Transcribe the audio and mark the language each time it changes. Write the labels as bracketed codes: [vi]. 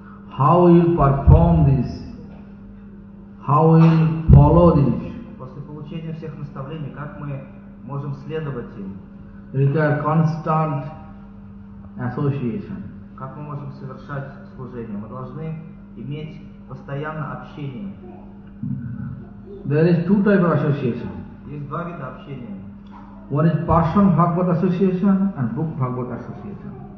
[en] how will perform this, how will follow this, [ru] после получения всех наставлений, как мы можем следовать им, [en] require constant association. [ru] как мы можем совершать служение. Мы должны иметь постоянное общение. [en] There is two type of association. [ru] Есть два вида общения. [en] One is Parshan Bhagavat Association and Book Bhagavat Association.